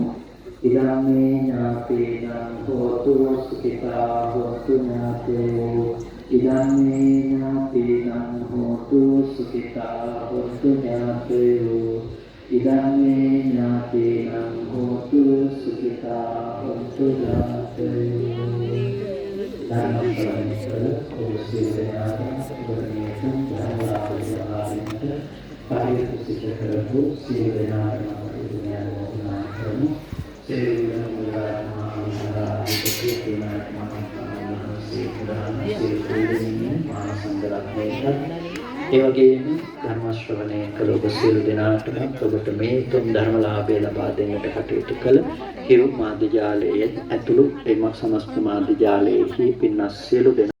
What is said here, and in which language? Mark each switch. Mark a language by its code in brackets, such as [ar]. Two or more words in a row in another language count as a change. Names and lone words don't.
[pi] ඉදම්මේ ඥාතීනං හෝතු සුඛිතා හෝතු ඥාතයෝ. ඉදම්මේ ඥාතීනං හෝතු සුඛිතා හෝතු ඥාතයෝ. ඉදම්මේ ඥාතීනං හෝතු සුඛිතා හෝතු ඥාතයෝ. [si] ධර්මස්වරණය කළ ඔබ සියලු පරිපූර්ණ සිද්ධ කරපු සියලු දෙනාටම කරමු. සියලු ඒ වගේම ධර්ම ශ්‍රවණය කළ ඔබ සියලු දෙනාටම ඔබට මේ තුන් ධර්මලාභය ලබා දෙන්නට කටයුතු කළ හිරු මාධ්‍ය ජාලයේ ඇතුළු එම සමස්ත මාධ්‍ය ජාලයේහි පින්වත් සියලු දෙනා